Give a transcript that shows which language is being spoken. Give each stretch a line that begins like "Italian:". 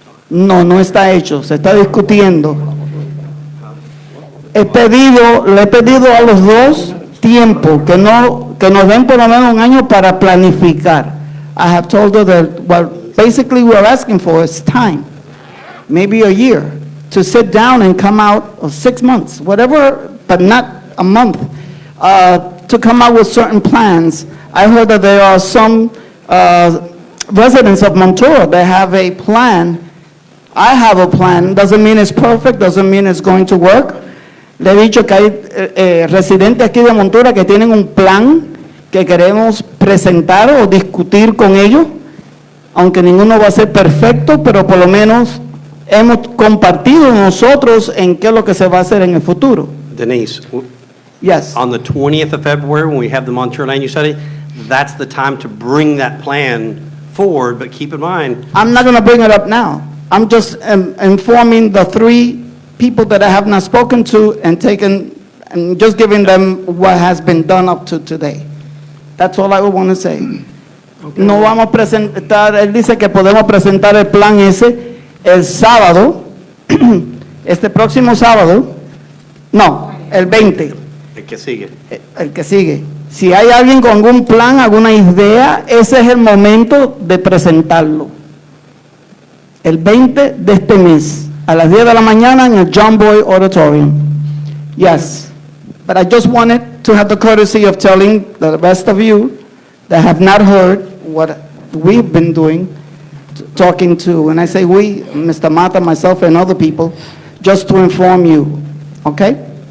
Spanish: No, no está hecho, se está discutiendo. Le he pedido a los dos tiempo, que nos den por lo menos un año para planificar.
English: I have told her that what basically we're asking for is time, maybe a year, to sit down and come out, or 6 months, whatever, but not a month, to come out with certain plans. I heard that there are some residents of Montour that have a plan. I have a plan, doesn't mean it's perfect, doesn't mean it's going to work.
Spanish: Le he dicho que hay residentes aquí de Montura que tienen un plan que queremos presentar o discutir con ellos, aunque ninguno va a ser perfecto, pero por lo menos hemos compartido nosotros en qué es lo que se va a hacer en el futuro.
English: Denise, Yes. on the 20th of February, when we have the Montour Land Use Study, that's the time to bring that plan forward, but keep in mind, I'm not going to bring it up now. I'm just informing the 3 people that I have not spoken to and just giving them what has been done up to today. That's all I would want to say.
Spanish: No vamos a presentar, él dice que podemos presentar el plan ese el sábado, este próximo sábado, no, el 20, el que sigue. el que sigue. Si hay alguien con algún plan, alguna idea, ese es el momento de presentarlo. El 20 de este mes, a las 10 de la mañana en el John Boy Auditorium.
English: Yes, but I just wanted to have the courtesy of telling the rest of you that have not heard what we've been doing, talking to, and I say we, Mr. Mata, myself, and other people, just to inform you, okay?